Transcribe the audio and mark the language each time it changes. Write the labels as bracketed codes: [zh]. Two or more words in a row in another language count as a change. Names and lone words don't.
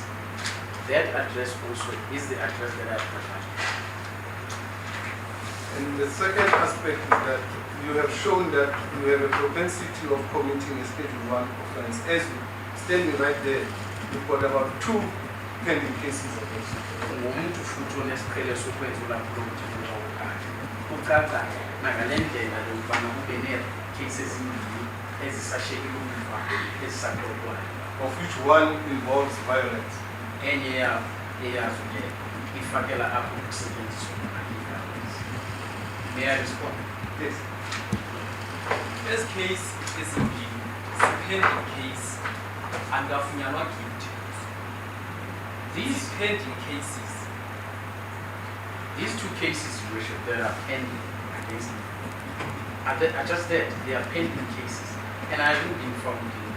[en] That address also is the address that I provided. And the second aspect is that you have shown that you have a propensity of committing a Schedule 1 offense. As you standing right there, you've got about 2 pending cases against you. [xh] Ngumuntu futhi onesiqhele sokwenza ulwaphulomthetho wakhe. Ucaca nangalendlela lokubana kube ne-cases ezimbili ezisashekile umva ezisaxoxwayo. [en] Of which one involves violence. [xh] Enye yazo ke ifakela apho ukusetyenziswa kwama-violence. [en] May I respond? Yes. First case ezimbili pending case angafunyanwa guilty. These pending cases, these 2 cases, Your Worship, that are pending against me, are just that, they are pending cases, and I haven't been found guilty.